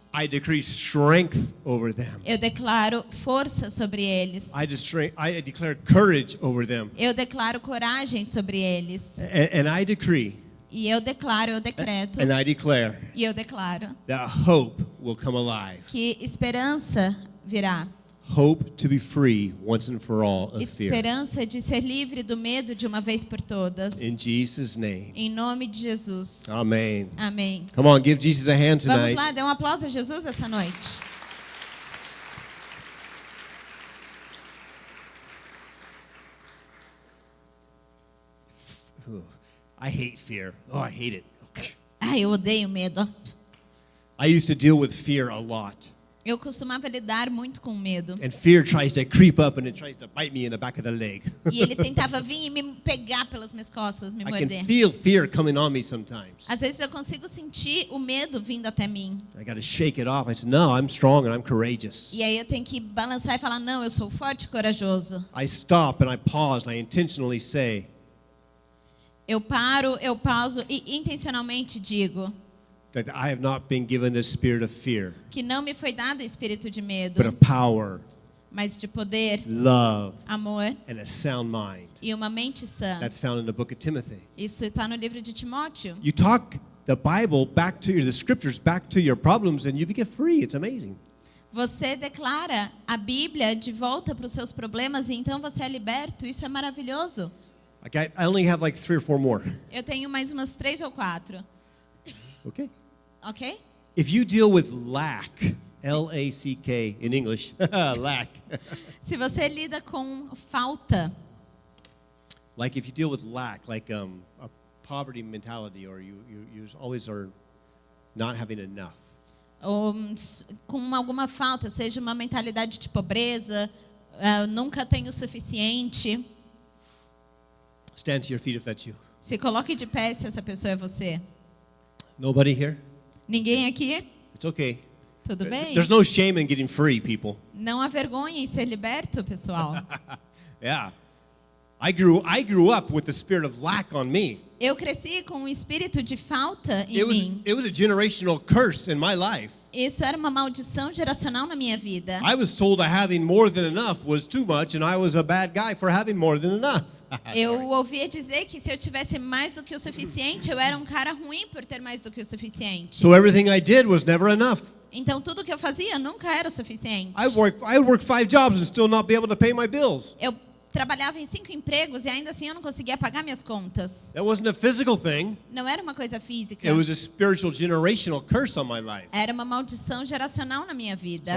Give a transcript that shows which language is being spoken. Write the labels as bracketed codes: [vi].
[en] I decree strength over them. [pt] Eu declaro força sobre eles. [en] I declare courage over them. [pt] Eu declaro coragem sobre eles. [en] And I decree [pt] E eu declaro, eu decreto, [en] and I declare [pt] e eu declaro [en] that hope will come alive. [pt] que esperança virá. [en] Hope to be free once and for all of fear. [pt] Esperança de ser livre do medo de uma vez por todas. [en] In Jesus' name. [pt] Em nome de Jesus. [en] Amen. [pt] Amém. [en] Come on, give Jesus a hand [pt] Vamos [en] tonight. [pt] lá, dê um aplauso a Jesus essa noite. [en] I hate fear. Oh, I hate it. [pt] Ai, eu odeio medo. [en] I used to deal with fear a lot. [pt] Eu costumava lidar muito com medo. [en] And fear tries to creep up and it tries to bite me in the back of the leg. [pt] E ele tentava vir e me pegar pelas minhas costas, me [en] I can [pt] morder. [en] feel fear coming on me sometimes. [pt] Às vezes eu consigo sentir o medo vindo até mim. [en] I got to shake it off. I said, no, I'm strong and I'm courageous. [pt] E aí eu tenho que balançar e falar, não, eu sou forte e corajoso. [en] I stop and I pause and I intentionally say, [pt] Eu paro, eu pauso e intencionalmente digo [en] that I have not been given the spirit of fear, [pt] que não me foi dado o espírito de medo, [en] but of power, [pt] mas de poder, [en] love, [pt] amor [en] and a sound mind. [pt] e uma mente sã. [en] That's found in the book of Timothy. [pt] Isso está no livro de Timóteo. [en] You talk the Bible back to the scriptures back to your problems and you get free. It's amazing. [pt] Você declara a Bíblia de volta para os seus problemas e então você é liberto. Isso é maravilhoso. [en] Okay, I only have like 3 or 4 more. [pt] Eu tenho mais umas 3 ou 4, [en] Okay. [pt] ok? [en] If you deal with lack, L-A-C-K in English, lack. [pt] Se você lida com falta, [en] Like if you deal with lack, like a poverty mentality, or you always are not having enough. [pt] ou com alguma falta, seja uma mentalidade de pobreza, nunca tenho o suficiente, [en] Stand to your feet if that's you. [pt] se coloque de pé se essa pessoa é você. [en] Nobody here? [pt] Ninguém aqui? [en] It's okay. [pt] Tudo bem? [en] There's no shame in getting free, people. [pt] Não há vergonha em ser liberto, pessoal. [en] Yeah. I grew up with the spirit of lack on me. [pt] Eu cresci com um espírito de falta em mim. [en] It was a generational curse in my life. [pt] Isso era uma maldição geracional na minha vida. [en] I was told that having more than enough was too much, and I was a bad guy for having more than enough. [pt] Eu ouvia dizer que se eu tivesse mais do que o suficiente, eu era um cara ruim por ter mais do que o suficiente. [en] So everything I did was never enough. [pt] Então tudo que eu fazia nunca era o suficiente. [en] I would work 5 jobs and still not be able to pay my bills. [pt] Eu trabalhava em 5 empregos e ainda assim eu não conseguia pagar minhas contas. [en] That wasn't a physical thing. [pt] Não era uma coisa física. [en] It was a spiritual generational curse on my life. [pt] Era uma maldição geracional na minha vida.